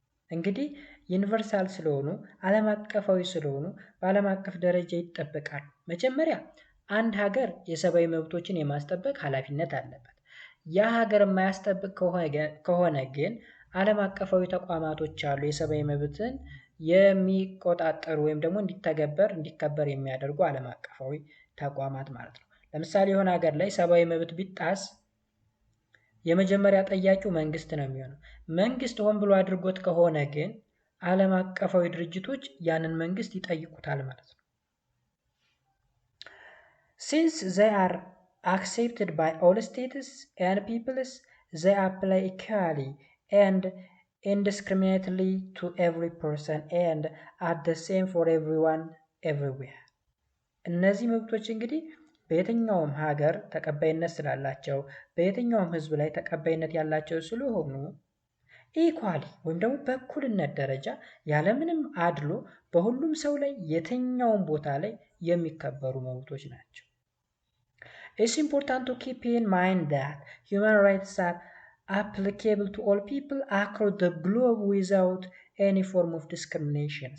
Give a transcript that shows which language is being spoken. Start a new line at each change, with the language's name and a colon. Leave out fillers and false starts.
Amharic: እንግዲህ ዩኒቨርሳል ስለሆኑ ዓለም አቀፋዊ ስለሆኑ በዓለም አቀፍ ደረጃ ይጠበቃሉ። መጀመሪያ አንድ ሀገር የሰብአዊ መብቶችን የማስጠበቅ ኃላፊነት አለበት። ያ ሀገር የማያስጠብቅ ከሆነ ግን ዓለም አቀፋዊ ተቋማቶች አሉ፣ የሰብአዊ መብትን የሚቆጣጠሩ ወይም ደግሞ እንዲከበር የሚያደርጉ ዓለም አቀፋዊ ተቋማት ማለት ነው። ለምሳሌ የሆነ ሀገር ላይ ሰብአዊ መብት ቢጣስ የመጀመሪያ ጠያቂው መንግስት ነው የሚሆነው። መንግስት ሆን ብሎ አድርጎት ከሆነ ግን ዓለም አቀፋዊ ድርጅቶች ያንን መንግስት ይጠይቁታል ማለት ነው።
English: Since they are accepted by all states and peoples, they apply equally and indiscriminately to every person and are the same for everyone everywhere.
Amharic: እነዚህ መብቶች እንግዲህ በየትኛውም ሀገር ተቀባይነት ስላላቸው በየትኛውም ሕዝብ ላይ ተቀባይነት ያላቸው ስለሆኑ ኢኳሊ ወይም ደግሞ በእኩልነት ደረጃ ያለምንም አድሎ በሁሉም ሰው ላይ የትኛውም ቦታ ላይ የሚከበሩ መብቶች ናቸው።
English: It's important to keep in mind that human rights are applicable to all people across the globe without any form of discrimination.